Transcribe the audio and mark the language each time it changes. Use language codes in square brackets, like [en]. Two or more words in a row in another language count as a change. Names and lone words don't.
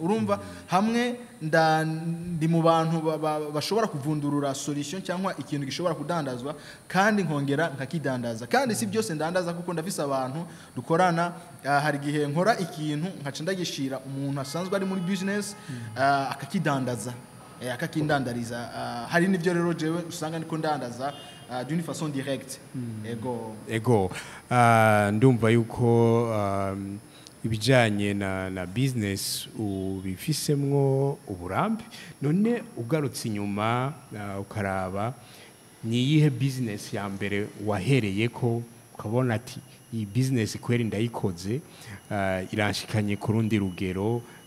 [rn] Urumva hamwe ndi mu bantu bashobora kuvundurura solution cyangwa ikintu gishobora kudandazwa kandi nkongera nkakidandaza. Kandi si byose ndandaza kuko ndafise abantu dukorana. Hari gihe nkora ikintu nkaca ndagishira umuntu asanzwe ari muri business akakidandaza akakindandariza. Hari nivyo rero jewe usanga niko ndandaza [fr] d'une façon directe. [rn] Ego ndumva yuko ibijanye na business ubifisemwo uburambe. None ugarutse inyuma ukaraba ni yihe business ya mbere wahereye ko ukabona ati iyi business kweri ndayikoze iranshikanye ku rundi rugero?